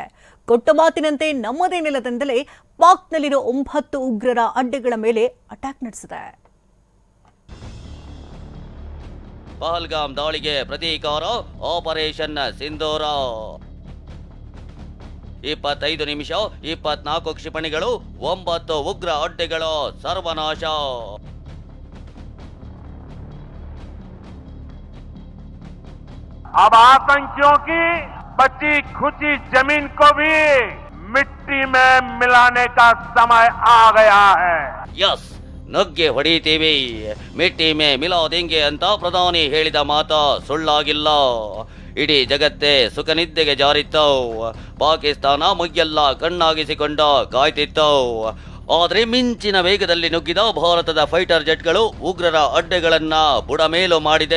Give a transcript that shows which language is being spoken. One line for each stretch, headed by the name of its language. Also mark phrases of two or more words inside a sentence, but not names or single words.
Kannada: ಕೊಟ್ಟ ಮಾತಿನಂತೆ ನಮ್ಮದೇ ನೆಲದಿಂದಲೇ ಪಾಕ್ನಲ್ಲಿರೋ 9 ಉಗ್ರರ ಅಡ್ಡೆಗಳ ಮೇಲೆ ಅಟ್ಯಾಕ್ ನಡೆಸಿದೆ. ಪಹಲ್ಗಾಮ್ ದಾಳಿಗೆ ಪ್ರತೀಕಾರ ಆಪರೇಷನ್ ಸಿಂಧೂರ. 25 ನಿಮಿಷ 24 ಕ್ಷಿಪಣಿಗಳು 9 ಉಗ್ರ ಅಡ್ಡೆಗಳು ಸರ್ವನಾಶ.
Hindi: अब आतंकियों की बची खुची जमीन को भी मिट्टी में मिलाने का समय आ गया है. यस,
Kannada: ನುಗ್ಗೆ ಹೊಡಿತೀವಿ,
Hindi: मिट्टी में मिला देंगे
Kannada: ಅಂತ ಪ್ರಧಾನಿ ಹೇಳಿದ ಮಾತು ಸುಳ್ಳಾಗಿಲ್ಲ. ಇಡೀ ಜಗತ್ತೇ ಸುಖನಿದ್ದೆಗೆ ಜಾರಿತ್ತು. ಪಾಕಿಸ್ತಾನ ಮುಗ್ಗೆಲ್ಲ ಕಣ್ಣಾಗಿಸಿಕೊಂಡು ಕಾಯ್ತಿತ್ತು. ಆದರೆ ಮಿಂಚಿನ ವೇಗದಲ್ಲಿ ನುಗ್ಗಿದ ಭಾರತದ
English: fighter jets
Kannada: ಉಗ್ರರ ಅಡ್ಡೆಗಳನ್ನ ಬುಡಮೇಲು ಮಾಡಿದೆ.